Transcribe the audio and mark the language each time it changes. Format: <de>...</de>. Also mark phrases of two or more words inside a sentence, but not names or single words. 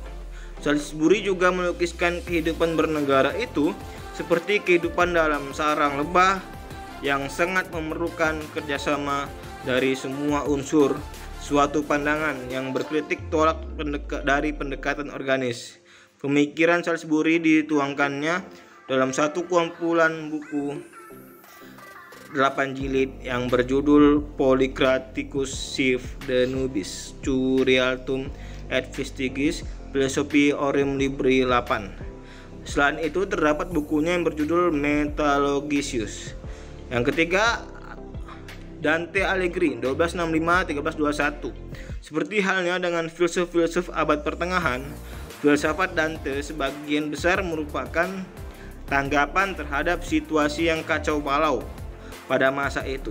<id>Salisbury juga melukiskan kehidupan bernegara itu seperti kehidupan dalam sarang lebah yang sangat memerlukan kerjasama dari semua unsur. Suatu pandangan yang berkritik tolak dari pendekatan organis. Pemikiran Salisbury dituangkannya dalam satu kumpulan buku 8 jilid yang berjudul Polycraticus Sive de Nubis Curialtum et Vestigis Philosophi Aurum Libri 8. Selain itu terdapat bukunya yang berjudul Metalogicius. Yang ketiga, Dante Alighieri 1265-1321. Seperti halnya dengan filsuf-filsuf abad pertengahan, filsafat Dante sebagian besar merupakan tanggapan terhadap situasi yang kacau balau pada masa itu.</id>